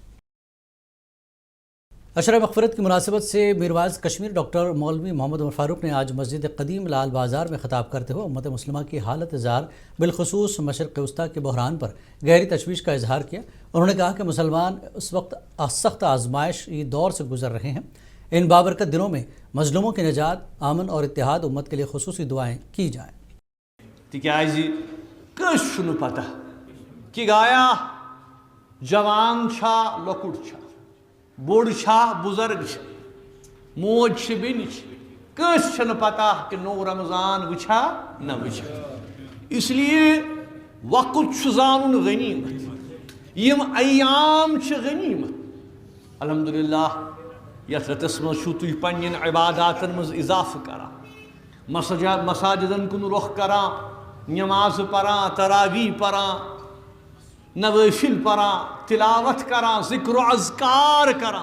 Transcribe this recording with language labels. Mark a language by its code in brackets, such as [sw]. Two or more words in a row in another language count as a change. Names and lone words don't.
[ur] عشرہ مغفرت کی مناسبت سے میرواعظ کشمیر ڈاکٹر مولوی محمد عمر فاروق نے آج مسجد قدیم لال بازار میں خطاب کرتے ہوئے امت مسلمہ کی حالت زار بالخصوص مشرق وسطیٰ کے بحران پر گہری تشویش کا اظہار کیا. انہوں نے کہا کہ مسلمان اس وقت سخت آزمائشی دور سے گزر رہے ہیں. ان بابرکت دنوں میں مظلوموں کی نجات, امن اور اتحاد امت کے لیے خصوصی دعائیں کی جائیں. [ks] تکیازی کس چھُنہٕ پتہ کہ گایا جوان چھا لۄکُٹ چھا بوڑ چھا بزرگ چھا موج چھ بیٚنہِ چھ کس چھنہٕ پتہ کہ نو رمضان وچھا نہ وچھا. [ur] اس لیے [ks] وقت چھ زانُن غنیمت, یم ایام چھ غنیمت. الحمدللہ یتھ رتس مز چھو تُہۍ پننٮ۪ن عباداتن مز اضافہ کران, مساجدن کن رخ کران, نماز پران, تراویح پران, نوافل پران, تلاوت کران, ذکر و اذکار کران.